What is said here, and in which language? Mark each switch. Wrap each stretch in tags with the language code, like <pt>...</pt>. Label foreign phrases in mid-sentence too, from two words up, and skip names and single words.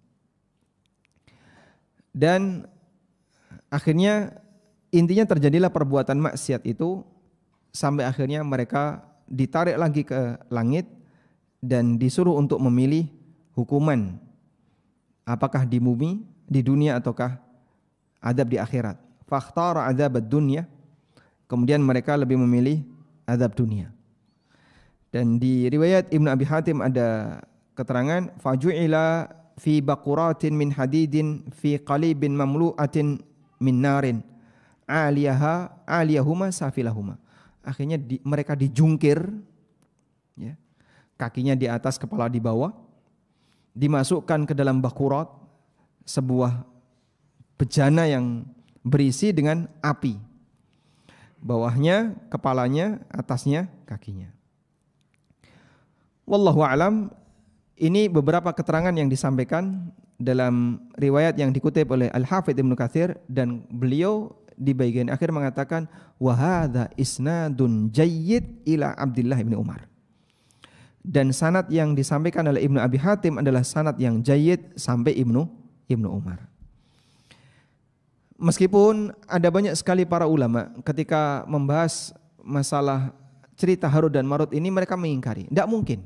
<id>Dan akhirnya intinya terjadilah perbuatan maksiat itu sampai akhirnya mereka ditarik lagi ke langit dan disuruh untuk memilih hukuman, apakah di bumi, di dunia ataukah azab di akhirat.</id> <ar>فاختارا عذاب الدنيا.</ar> <id>Kemudian mereka lebih memilih azab dunia. Dan di riwayat Ibnu Abi Hatim ada keterangan</id> <ar>فجعلا في بقرة من حديد في قليب مملوءة من نار أعلاهما أسفلهما.</ar> <id>Akhirnya mereka dijungkir, ya, kakinya di atas, kepala di bawah, dimasukkan ke dalam bakurat, sebuah bejana yang berisi dengan api. Bawahnya kepalanya, atasnya kakinya.</id> <ar>والله أعلم.</ar> <id>Ini beberapa keterangan yang disampaikan dalam riwayat yang dikutip oleh Al-Hafidz Ibnu Katsir, dan beliau di bagian akhir mengatakan</id> <ar>وهذا إسناد جيد إلى عبد الله بن عمر.</ar> <id>Dan sanad yang disampaikan oleh Ibnu Abi Hatim adalah sanad yang jayyid sampai Ibnu Umar. Meskipun ada banyak sekali para ulama ketika membahas masalah cerita Harut dan Marut ini mereka mengingkari, tidak mungkin.</id>